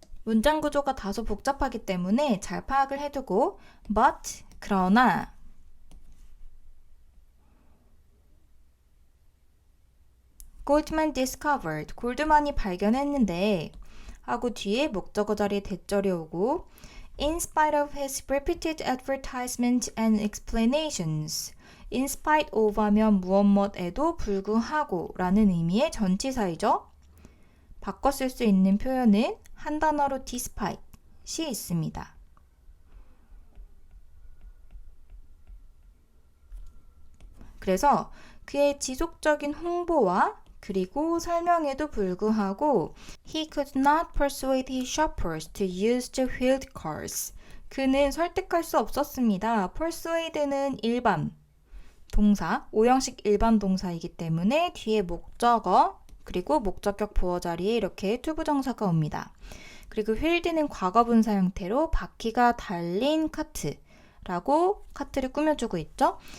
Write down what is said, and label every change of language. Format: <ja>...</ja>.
<ko>문장 구조가 다소 복잡하기 때문에 잘 파악을 해두고 but, 그러나</ko> <en>Goldman discovered,</en> <ko>골드만이 발견했는데 하고 뒤에 목적어 자리에 대절이 오고</ko> <en>in spite of his repeated advertisement and explanations,</en> <ko>in spite of 하면 무엇에도 불구하고 라는 의미의 전치사이죠. 바꿔 쓸 수 있는 표현은 한 단어로 despite이 있습니다. 그래서 그의 지속적인 홍보와 그리고 설명에도 불구하고</ko> <en>he could not persuade his shoppers to use the wheeled cars.</en> <ko>그는 설득할 수 없었습니다. persuade는 일반 동사, 오형식 일반 동사이기 때문에 뒤에 목적어 그리고 목적격 보어 자리에 이렇게 투부정사가 옵니다. 그리고 wheeled는 과거분사 형태로 바퀴가 달린 카트라고 카트를 꾸며주고 있죠.</ko>